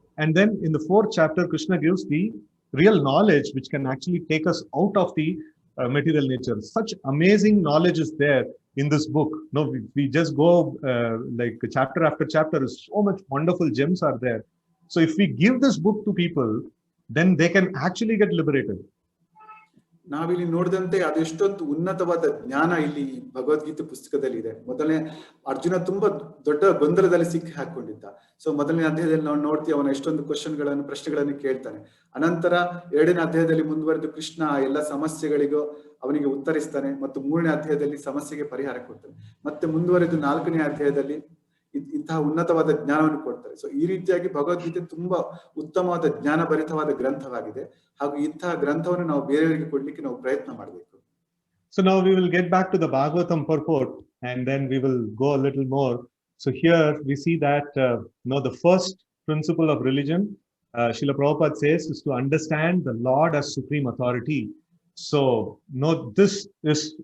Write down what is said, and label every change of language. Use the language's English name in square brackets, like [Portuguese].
[English] And then in the 4th chapter, Krishna gives the real knowledge which can actually take us out of the material nature. Such amazing knowledge is there in this book. No, we just go like chapter after chapter, so much wonderful gems are there. So if we give this book to people, then they can actually get liberated. [Kannada] ನಾವಿಲ್ಲಿ ನೋಡಿದಂತೆ ಅದೆಷ್ಟೊಂದು ಉನ್ನತವಾದ ಜ್ಞಾನ ಇಲ್ಲಿ ಭಗವದ್ಗೀತೆ ಪುಸ್ತಕದಲ್ಲಿ ಇದೆ. ಮೊದಲನೇ ಅರ್ಜುನ ತುಂಬಾ ದೊಡ್ಡ ಗೊಂದಲದಲ್ಲಿ ಸಿಕ್ಕಿ ಹಾಕೊಂಡಿದ್ದ. ಸೊ ಮೊದಲನೇ ಅಧ್ಯಾಯದಲ್ಲಿ ನಾವು ನೋಡ್ತೀವಿ ಅವನ ಎಷ್ಟೊಂದು ಪ್ರಶ್ನೆಗಳನ್ನು ಕೇಳ್ತಾನೆ. ಅನಂತರ 2ನೇ ಅಧ್ಯಾಯದಲ್ಲಿ ಮುಂದುವರೆದು ಕೃಷ್ಣ ಎಲ್ಲ ಸಮಸ್ಯೆಗಳಿಗೂ ಅವನಿಗೆ ಉತ್ತರಿಸ್ತಾನೆ ಮತ್ತು 3ನೇ ಅಧ್ಯಾಯದಲ್ಲಿ ಸಮಸ್ಯೆಗೆ ಪರಿಹಾರ ಕೊಡ್ತಾನೆ. ಮತ್ತೆ ಮುಂದುವರೆದು 4ನೇ ಅಧ್ಯಾಯದಲ್ಲಿ ಇಂತಹ ಉನ್ನತವಾದ ಜ್ಞಾನವನ್ನು ಕೊಡ್ತಾರೆ. ಸೊ ಈ ರೀತಿಯಾಗಿ ಭಗವದ್ಗೀತೆ ತುಂಬಾ ಉತ್ತಮವಾದ ಜ್ಞಾನ ಭರಿತವಾದ ಗ್ರಂಥವಾಗಿದೆ. ಹಾಗೂ ಇಂತಹ ಗ್ರಂಥವನ್ನು ನಾವು ಬೇರೆಯವರಿಗೆ ಕೊಡ್ಲಿಕ್ಕೆ ನಾವು ಪ್ರಯತ್ನ ಮಾಡಬೇಕು. [English] So now we will get back to the Bhagavatam purport, and then we will go a little more. So here we see that the first principle of religion, Srila Prabhupada says, is to understand the Lord as supreme authority. So this is